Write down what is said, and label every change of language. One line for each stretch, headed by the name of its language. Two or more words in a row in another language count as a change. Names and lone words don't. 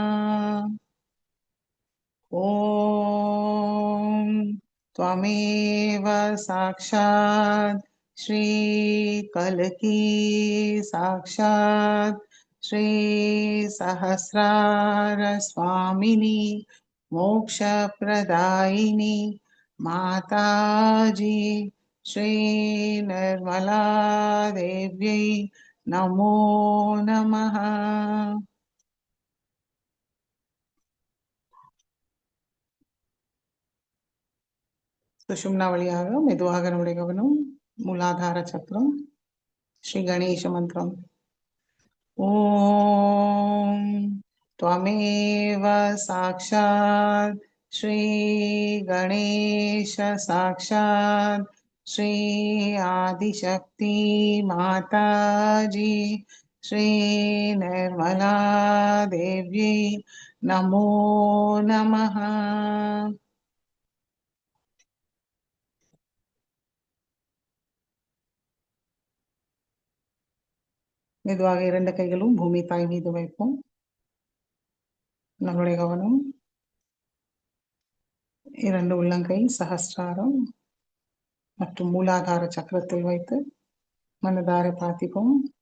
Sanskrit: ॐ त्वमेव साक्षात् श्री कल्की साक्षात् श्री सहस्रार स्वामिनी मोक्षप्रदायिनी माताजी श्री निर्मला देव्यै नमो नमः।
Tamil: சுஷும்னா வழியாக மெதுவாக நம்முடைய கவனம் மூலாதார சக்கரம். ஸ்ரீ கணேச மந்திரம்.
Sanskrit: ஓம் त्वमेव साक्षात् श्री गणेश साक्षात् श्री आदिशक्ति माताजी श्री निर्मला देव्यै नमो नमः।
Tamil: மெதுவாக 2 கைகளும் பூமி தாய் மீது வைப்போம். நம்முடைய கவனம் 2 உள்ளங்கை சஹஸ்ராரம் மற்றும் மூலாதார சக்கரத்தில் வைத்து மனதார பிரார்த்திப்போம்.